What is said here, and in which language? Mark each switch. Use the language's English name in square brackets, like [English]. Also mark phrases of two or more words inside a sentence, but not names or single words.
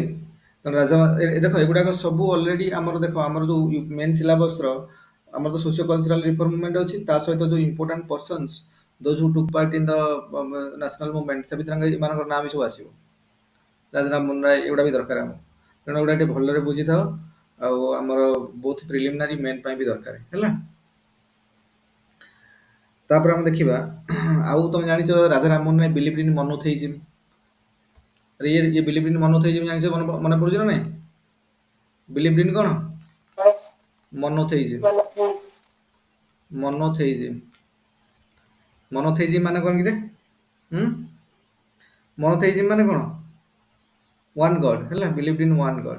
[Odia] ତେଣୁ ରାଜା ଦେଖ ଏଗୁଡ଼ାକ ସବୁ ଅଲରେଡ଼ି ଆମର ଦେଖ ଆମର ଯେଉଁ [English] main syllabus [Odia] ଆମର ତ [English] socio cultural reform movement [Odia] ଅଛି, ତା ସହିତ ଯେଉଁ [English] important persons those who took part in the national movement, [Odia] ସେ ଭିତରେ ଏମାନଙ୍କର ନାଁ ବି ସବୁ ଆସିବ। ରାଜା ରାମମୋହନ ରାୟ ଏଗୁଡ଼ା ବି ଦରକାର ଆମକୁ, ତେଣୁ ଏଗୁଡ଼ା ଟିକେ ଭଲରେ ବୁଝିଥାଅ, ଆଉ ଆମର ବହୁତ [English] preliminary main [Odia] ପାଇଁ ବି ଦରକାର ହେଲା। ତାପରେ ଆମେ ଦେଖିବା ଆଉ ତମେ ଜାଣିଛ ରାଜା ରାମମୋହନ ରାୟ [English] believe in monotheism. [Odia] ये [English] believe in monotheism [Odia] ଜାଣିଛ, ମନେ ପଡୁଛି ନା ନାଇଁ? [English] believe in କ'ଣ? monotheism. [Odia] ମୋନୋଥେଇଜିମ୍ ମାନେ କ'ଣ କିରେ? [English] monotheism [Odia] ମାନେ କ'ଣ? [English] one god ହେଲା, believe in one god.